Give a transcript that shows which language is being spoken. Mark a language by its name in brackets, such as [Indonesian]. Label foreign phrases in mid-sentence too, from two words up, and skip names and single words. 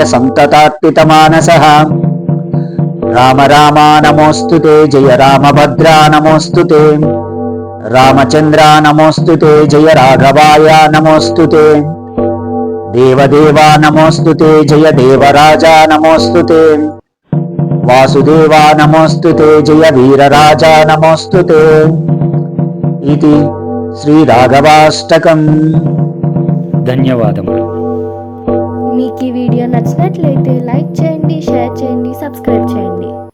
[Sanskrit] सन्ततार्पितमानसः राम रामा नमोऽस्तुते जय रामभद्रा नमोऽस्तुते रामचन्द्रा नमोऽस्तुते जय राघवाय नमोऽस्तुते देवदेवा नमोऽस्तुते जय देवराजा नमोऽस्तुते वासुदेवा नमोऽस्तुते जय वीरराजा नमोऽस्तुते इति శ్రీరాఘవాష్టకం। [Telugu] ధన్యవాదములు। మీకు ఈ వీడియో నచ్చినట్లయితే లైక్ చేయండి, షేర్ చేయండి, సబ్స్క్రైబ్ చేయండి।